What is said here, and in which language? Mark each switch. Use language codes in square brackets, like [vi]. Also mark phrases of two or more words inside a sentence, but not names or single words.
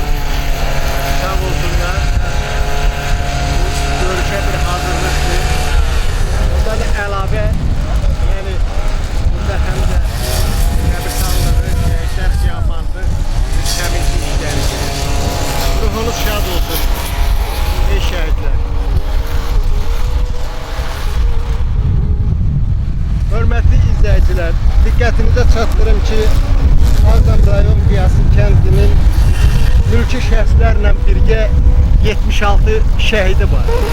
[az] Sağ olsunlar. [tr] Bu görüşe bir hazırlıktır. [az] Ondan əlavə, yani burada hem de qəbirstanlığı, şəhidlər xiyabanı, temizlik işləri. Ruhunuz şad olsun, ey şəhidlər. Hörmətli izləyicilər, diqqətinizə çatdırım ki, Ağdam rayon Qiyası kəndinin mülki şəxslərlə birgə 76 şəhidi var.